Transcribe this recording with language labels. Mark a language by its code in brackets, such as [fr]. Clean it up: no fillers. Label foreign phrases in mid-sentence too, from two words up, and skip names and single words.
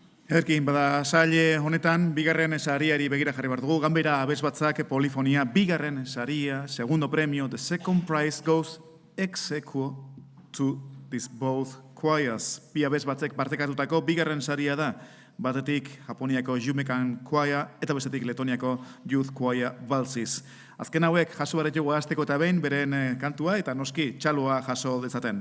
[eu] Erkin, bada saile honetan, bigarren sariari begira jarri behar dugu. Ganbera abesbatzak polifonia, bigarren saria, [es] segundo premio, [en] the second prize goes ex aequo to these both choirs. [eu] Bi abesbatzek partekatutako bigarren saria da. Batetik Japoniako Yumekan Choir eta bestetik Letoniako Youth Choir Valsis. Azken hauek jaso barretxego azteko eta behin beren kantua eta noski txaloa jaso dezaten.